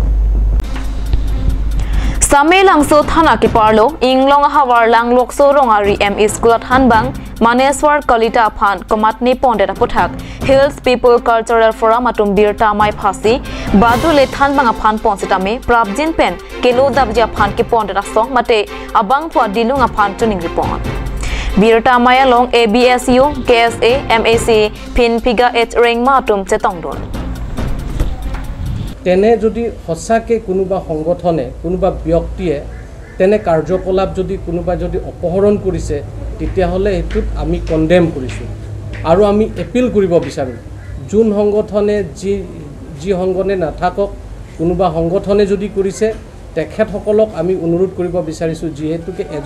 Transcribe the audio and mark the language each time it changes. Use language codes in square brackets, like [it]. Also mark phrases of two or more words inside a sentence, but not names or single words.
[mjw] Samelang so thana ke parlo inglong hawar lang lokso rongari ME school than bang Maneswar Kalita Phan komat ni pon da puthak Hills People Cultural Forum atom birta mai phasi badule than bang aphan pon sitame prabjin pen kelo dabja phan ke pon da song mate abang phwa dilung aphan tuning report birta maya long ABSU KSA MAC pin piga h ring matum chetong don [as] তেনে যদি হসাকে কোনোবা সংগঠনে কোনোবা ব্যক্তিয়ে তেনে কাৰ্যকলাপ যদি কোনোবা যদি অপহৰণ কৰিছে তেতিয়া হলে এটুত আমি কন্ডেম কৰিছো আৰু আমি এপিল কৰিব বিচাৰো জুন সংগঠনে যি সংগঠনে নাথাকক কোনোবা সংগঠনে যদি কৰিছে তেখেতসকলক আমি অনুৰোধ কৰিব বিচাৰিছো যিহেতুকে